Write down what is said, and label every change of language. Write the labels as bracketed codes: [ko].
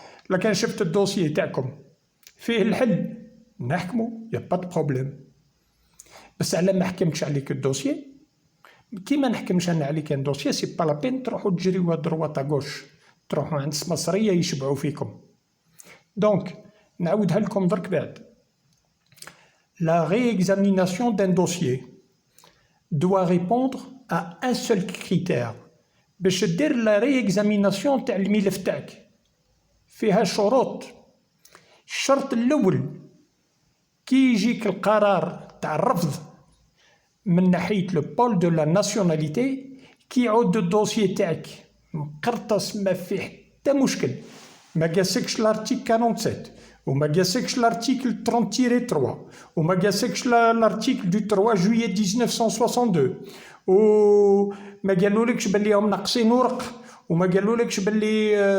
[ar] لكن شفت الدوسيي تاعكم فيه الحل نحكموا يا با دو بروبليم، بس على ما حكمتش عليك الدوسيي كيما نحكمش انا عليك ان دوسيي سي با لا بين تروحوا تجريوا دروات غوش، تروحوا عند السمسريه يشبعوا فيكم. دونك نعاودها لكم درك بعد. [fr] لا réexamination d'un dossier doit répondre à un seul critère. [ar] باش دير لا réexamination تاع الملف تاعك فيها شروط. الشرط الاول كي يجيك القرار تاع الرفض من ناحيه لو بول دو لا ناسيوناليتي، كي يعود الدوسيي تاعك مقرطس ما فيه حتى مشكل، ما قاسكش لارتيكل 47 وما قاسكش لارتيكل 30-3 وما قاسكش لارتيكل دو 3 جويي 1962 وما قالولكش باللي هم ناقصين ورق وما قالولكش باللي